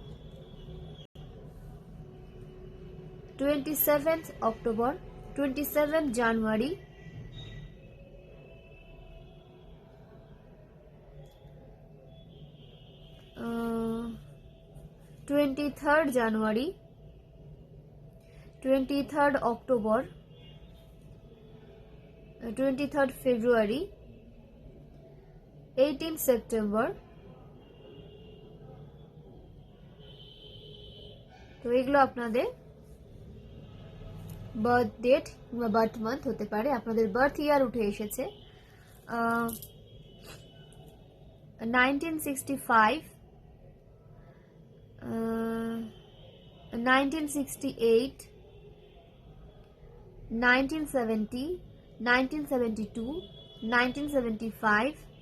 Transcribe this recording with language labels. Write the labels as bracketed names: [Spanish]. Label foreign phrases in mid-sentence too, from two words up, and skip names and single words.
[English] 27th October, 27th January, 23rd January, 23rd October, 23rd February, 18th September। [Bangla] তো এগুলো আপনাদের [English] birth date [Bangla] বা [English] birth month [Bangla] হতে পারে। আপনাদের [English] birth year [Bangla] উঠে এসেছে 1965, 1968, 1970, 1972, 1975,